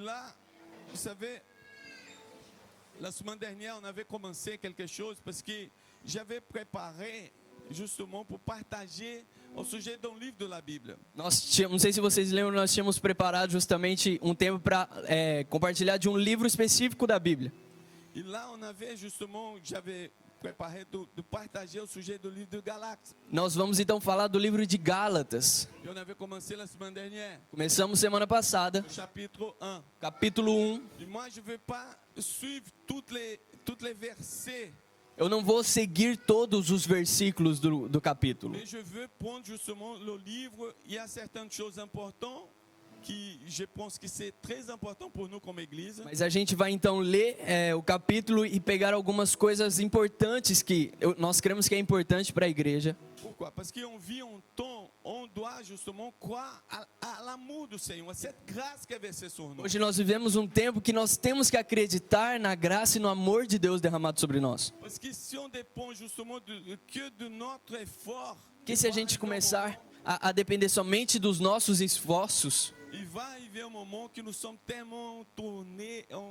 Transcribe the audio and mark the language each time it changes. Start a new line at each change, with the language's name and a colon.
French: là, vous savez, la semaine dernière, on avait commencé quelque chose parce que j'avais préparé justement pour partager au sujet d'un livre de la Bible.
Portuguese: Não sei se vocês lembram, nós tínhamos preparado justamente um tempo para compartilhar de um livro específico da Bíblia.
French: Et là, on avait justement, j'avais préparé de partager au sujet du livre de Galates.
Portuguese: Nós vamos então falar do livro de Gálatas.
French: Et on avait commencé la semaine dernière,
Portuguese: Começamos semana passada,
French: au chapitre 1.
Portuguese: capítulo 1.
French: Et moi, je ne vais pas suivre toutes les versets,
Portuguese: Eu não vou seguir todos os versículos do capítulo,
French: mais je veux prendre justement le livre. Il y a certaines choses importantes qui, je pense que c'est très important pour nous comme Église.
Portuguese: mas a gente vai então ler o capítulo e pegar algumas coisas importantes que nós cremos que é importante para a igreja.
French: Pourquoi? Parce qu'on vit un temps, on doit justement croire à l'amour du Seigneur, à cette grâce qui est versée sur nous.
Portuguese: Hoje nós vivemos um tempo que nós temos que acreditar na graça e no amor de Deus derramado sobre nós.
French: Parce que si on dépend justement que de notre effort,
Portuguese: Que se a gente começar a depender somente dos nossos esforços,
French: il va arriver un moment que nous sommes tellement entourés